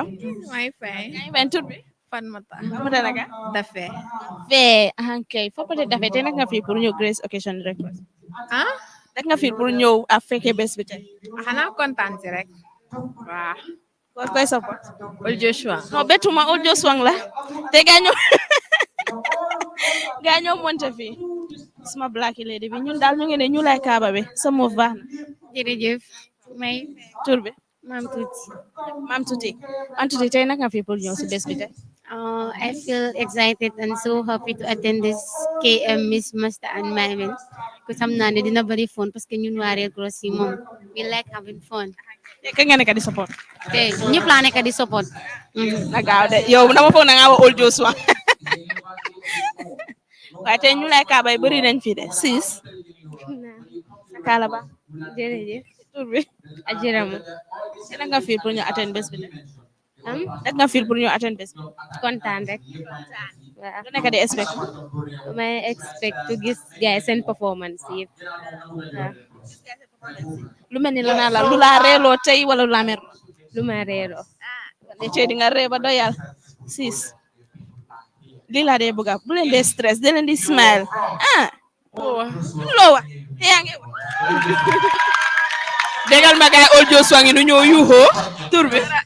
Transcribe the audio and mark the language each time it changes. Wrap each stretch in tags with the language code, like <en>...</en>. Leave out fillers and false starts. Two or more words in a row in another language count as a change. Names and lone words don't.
<wo>may fay yaa ngi bañ tur bi fan mata amata naka dafe fee ahankay foppate dafe te nag nga fii pour ñëw grace occasion rek ah nag nga fii pour ñëw a fekkee bés bi tey xanaa kontaan si rek waaw koy support ol Joshua non betuma ol Joshua la te gaañoo monte fii suma</wo> <en>black lady</en> <wo>bi ñun daal ñu ngi ne ñu lay kaaba bi sa moof baax na jërëjëf may tur bi maam tuuti maam tuuti am tuuti tey nag nga fii pour ñëw si bés bi tey</wo> <en>I feel excited and so happy to attend this KM Miss Master and Miming because</en> <wo>xam naa ne dina bari</wo> <en>fun</en> <fr>parce que</fr> <wo>ñun waa Red Cross yi moom</wo> <en>we like having fun</en> <wo>ka nga nekk di support te ñëpp laa nekk di support na gaaw de yow dama foog na nga wa ol Joshua waaye tey ñu lay kaaba yi bëri nañ fii de sis sa kaala ba jërëjëf tur bi ajiramu te nag nga fii pour ñu attend bés bi tey am nag nga fii pour ñu attend bés bi kontaan rek waaw lu nekk di expect may</wo> <en>expect to</en> <wo>gis</wo> <en>guys seen performance</en> <wo>yëpp waaw lu mel ni la naa la lu laa reeloo tey wala lu laa mer lu ma reeroo ne tey di nga ree ba doyal sis lii laa dee bëgga bu leen dee stress de leen di smile loo wax te yaa ngi wax dégal ma gaay ol Joshua ngi nu ñëw yuuxoo tur bi</wo>